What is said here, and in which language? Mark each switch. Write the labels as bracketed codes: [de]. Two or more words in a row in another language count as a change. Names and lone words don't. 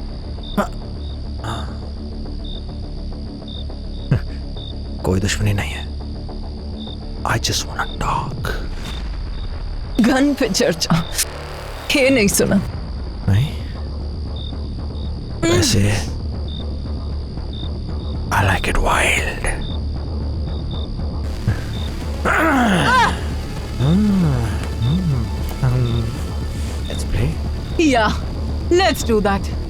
[hi] कोई दुश्मनी नहीं है। [en] I just wanna talk. [hi] गन पे चर्चा, ये नहीं सुना। नहीं? वैसे [en] I like it wild. Let's play. Yeah, let's do that.